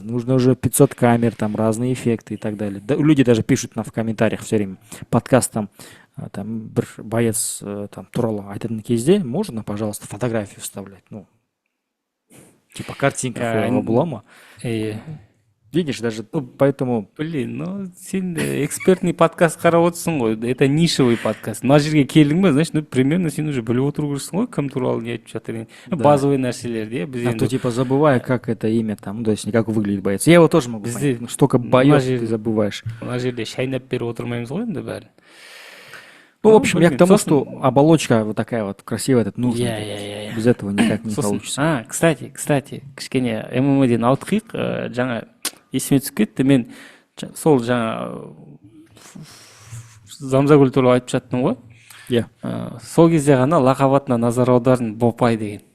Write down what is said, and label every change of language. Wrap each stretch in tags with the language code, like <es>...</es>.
<ru>Нужно уже 500 камер, там разные эффекты и так далее. Да, люди даже пишут в комментариях все время. Подкаст там бір боец там</ru> <kk>туралы айтатын кезде</kk> <ru>можно, пожалуйста, фотографию вставлять? Ну, типа картинка была ма? Видишь, даже поэтому...</ru> <kk>Блин, ну сен экспертный подкаст қарап отырсың ғой.</kk> <ru>Это нишевый подкаст.</ru> <kk>Мына жерге келдің бе, значит, ну примерно сен уже біліп отыру керексің ғой, кім туралы не айтып жатыр. Базовый нәрселерді, біз</kk> <ru>то типа забывая, как это имя там, то есть как выглядит боец. Я его тоже могу понять. Ну, столько боев ты забываешь.</ru> <kk>Мына жерде шайнап беріп отырмаймыз ғой енді бәрін.</kk> <ru>Ну, в общем, я к тому, что оболочка вот такая вот красивая, этот нужен. Без этого никак не получится.</ru> <kk>Кстати, кішкене ММА-ден ауытқиық, жаңа есіме түсіп кетті. Мен сол жаңа Замзагүл туралы айтып жаттым ғой. Иә. Сол кезде ғана лақап атына назар аудардым, Бопай деген.</kk>